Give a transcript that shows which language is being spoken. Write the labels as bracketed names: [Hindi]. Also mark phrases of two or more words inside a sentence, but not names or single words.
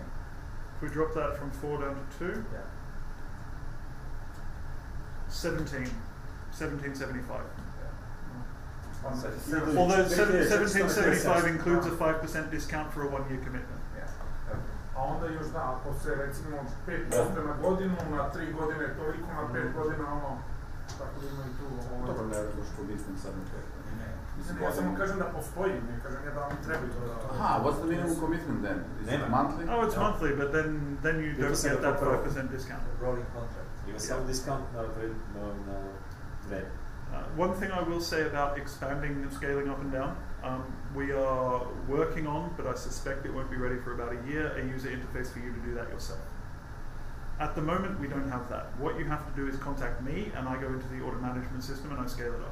[English] If we drop that from 4 down to 2, Yeah. 1775. Although Although 1775 includes a 5% discount for a 1-year commitment. Yeah. [Serbian] A onda još da, ako se recimo 5% na godinu, na 3 godine toliko, na 5 godina ono, tako da ima i tu Dobro, ne znam što mislim sad na to. Ja samo kažem da postoji, ne kažem ja da vam treba to da... [English] Aha, what's the minimum commitment then? Is it monthly? Oh, it's monthly, but then you don't get that 5% discount. Rolling contract. [Serbian] Ima samo discount na dve. [English] One thing I will say about expanding and scaling up and down, we are working on, but I suspect it won't be ready for about a year, a user interface for you to do that yourself. At the moment, we don't have that. What you have to do is contact me, and I go into the order management system and I scale it up.